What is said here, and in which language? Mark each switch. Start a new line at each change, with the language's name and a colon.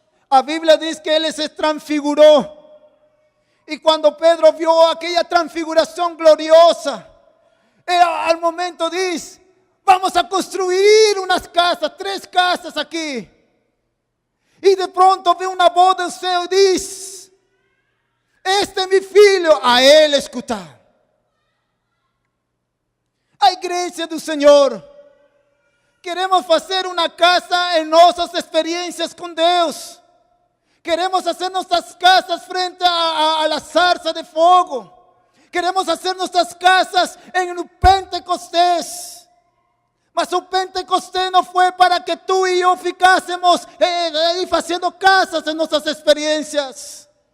Spanish: La Biblia dice que Él se transfiguró. Y cuando Pedro vio aquella transfiguración gloriosa, al momento dice, vamos a construir unas casas, 3 casas aquí. Y de pronto ve una voz del cielo y dice, este es mi filho, a Él escutar.
Portuguese: A igreja do Senhor, queremos fazer uma casa em nossas experiências com Deus.
Spanish: Queremos hacer nuestras casas frente a la zarza de fuego. Queremos hacer nuestras casas en un Pentecostés.
Portuguese: Mas o
Spanish: Pentecostés no fue para que tú y yo ficásemos haciendo casas en nuestras experiencias.